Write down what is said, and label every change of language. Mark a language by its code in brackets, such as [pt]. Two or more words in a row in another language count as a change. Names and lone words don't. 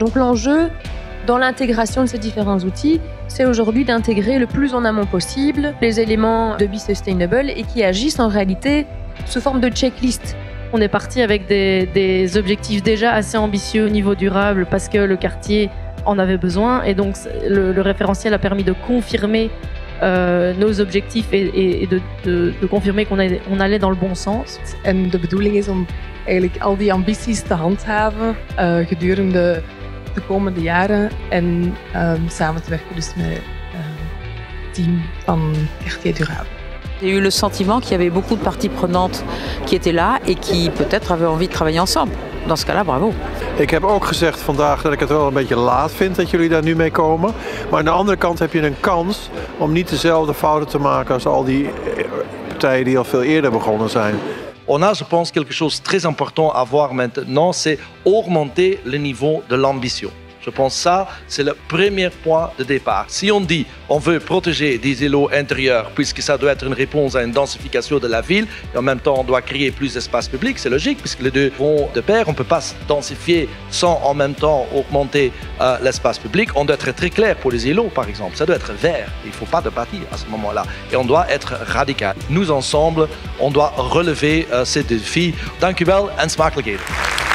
[fr] Donc l'enjeu dans l'intégration de ces différents outils, c'est aujourd'hui d'intégrer le plus en amont possible les éléments de Be Sustainable et qui agissent en réalité sous forme de checklist. On est parti avec des objectifs déjà assez ambitieux au niveau durable parce que le quartier en avait besoin et donc le référentiel a permis de confirmer nos objectifs et de confirmer qu'on allait dans le bon sens. [nl] En de bedoeling is om eigenlijk al die ambities te handhaven gedurende de komende jaren en samen te werken dus met het team van Quartier Durable. [fr] J'ai eu le sentiment qu'il y avait beaucoup de parties prenantes qui étaient là et qui peut-être avaient envie de travailler ensemble. Dans ce cas-là, bravo. [nl] Ik heb ook gezegd vandaag dat ik het wel een beetje laat vind dat jullie daar nu mee komen. Maar aan de andere kant heb je een kans om niet dezelfde fouten te maken als al die partijen die al veel eerder begonnen zijn. [fr] On a, je pense, quelque chose de très important à voir maintenant, c'est augmenter le niveau de l'ambition. Je pense que ça, c'est le premier point de départ. Si on dit on veut protéger des îlots intérieurs, puisque ça doit être une réponse à une densification de la ville, et en même temps on doit créer plus d'espace public, c'est logique, puisque les deux vont de pair. On ne peut pas se densifier sans en même temps augmenter l'espace public. On doit être très clair pour les îlots, par exemple. Ça doit être vert. Il ne faut pas de bâtir à ce moment-là. Et on doit être radical. Nous, ensemble, on doit relever ces défis. [nl] Dank u wel en smakelijk eten.